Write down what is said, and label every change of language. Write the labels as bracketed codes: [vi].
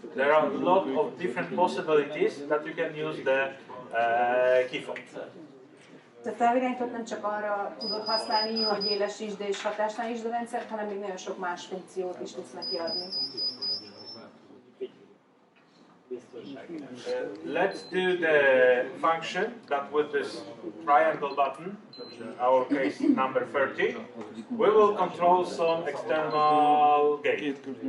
[en] There are a lot of different possibilities that you can use the keyfob. [hu] Tehát elvirányított nem csak arra tudod használni, hogy élesítsd és hatástalanítsd a rendszert, hanem még nagyon sok más funkciót is tudsz neki adni. [en] Let's do the function that with this triangle button, in our case number 30, we will control some external gate.